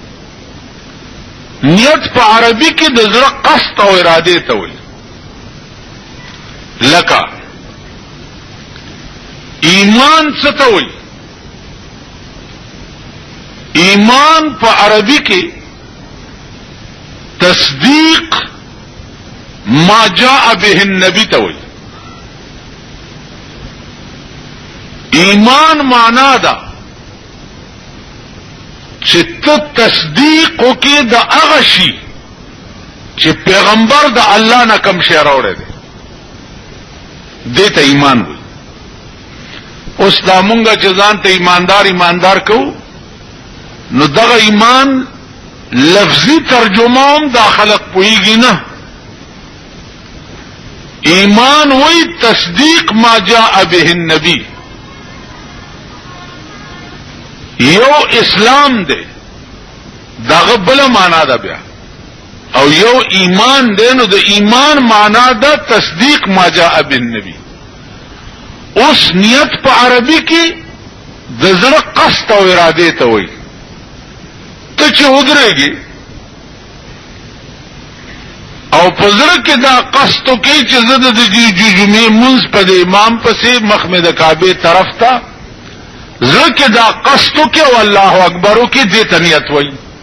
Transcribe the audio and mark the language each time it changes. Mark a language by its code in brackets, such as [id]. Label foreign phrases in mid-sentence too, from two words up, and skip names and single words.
[ps] نیت په عربي کې د زړه قصد او اراده ته وایي. لکه ایمان څه ته وایي؟ ایمان په عربي کې [ar] تصدیق ما جاء به النبي [ps] ته وایي. ایمان معنا ده چې ته تصدیق وکې د هغه شي چې پیغمبر د الله نه کوم شی راوړی دی، دې ته ایمان وایي. اوس دا مونږه چې ځان ته ایماندار کوو، نو دغه ایمان لفظي ترجمه هم دا خلق پوهیږي نه. ایمان وایي [ar] تصدیق ما جاء به النبي. [ps] یو اسلام دی داغه بل معنا ده بیا، او یو ایمان دی نو د ایمان معنا ده [ar] تصدیق ما جاء بالنبي. [ps] اوس نیت په عربي کې د زړه قصد او اراده ته وایي. ته چې ودرېږي او په زړه کې دا قصد وکړي چې زه د جمعې منځ په د امام پسې مخ مې د کعبې طرف ته، زړه کې دا قصد وکړي او [ar] الله اکبر [ps] وکړي، دې ته نیت وایي.